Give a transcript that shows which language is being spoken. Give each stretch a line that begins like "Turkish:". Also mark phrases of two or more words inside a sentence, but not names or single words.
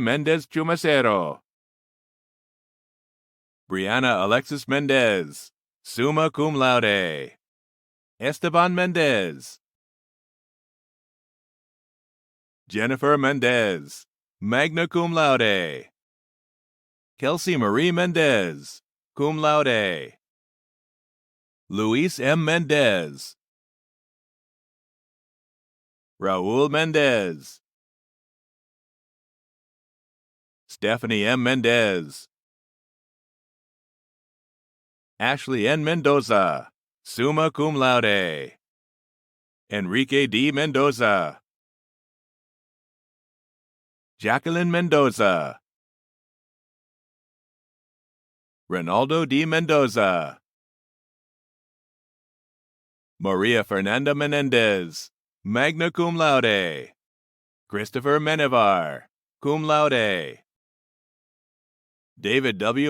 English: Mendez Chumacero, Brianna Alexis Mendez,
Latin: summa cum laude,
English: Esteban Mendez, Jennifer Mendez,
Latin: magna cum laude,
English: Kelsey Marie Mendez,
Latin: cum laude,
English: Luis M. Mendez, Raul Mendez, Stephanie M. Mendez, Ashley N. Mendoza,
Latin: summa cum laude,
English: Enrique D. Mendoza, Jacqueline Mendoza, Ronaldo D. Mendoza, Maria Fernanda Menendez,
Latin: magna cum laude,
English: Christopher Menevar,
Latin: cum laude,
English: David W.